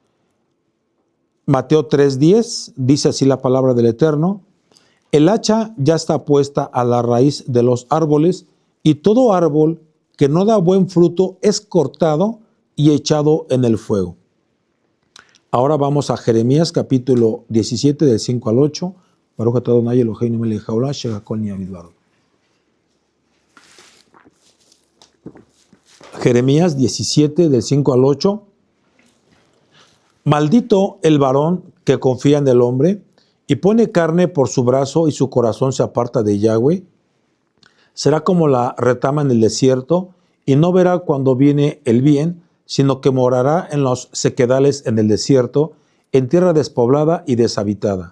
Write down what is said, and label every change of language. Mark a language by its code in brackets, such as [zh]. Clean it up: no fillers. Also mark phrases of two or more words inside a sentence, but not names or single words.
[es] Mateo 3:10 dice así la palabra del Eterno: el hacha ya está puesta a la raíz de los árboles, y todo árbol que no da buen fruto es cortado y echado en el fuego. Ahora vamos a Jeremías capítulo 17 del 5 al 8. [he] ברוך אתה אדוני אלוהינו מלך העולם אשר הכל נהיה בדברו. [es] Jeremías 17 del 5 al 8. Maldito el varón que confía en el hombre y pone carne por su brazo y su corazón se aparta de Yahweh. Será como la retama en el desierto y no verá cuando viene el bien, sino que morará en los sequedales en el desierto, en tierra despoblada y deshabitada.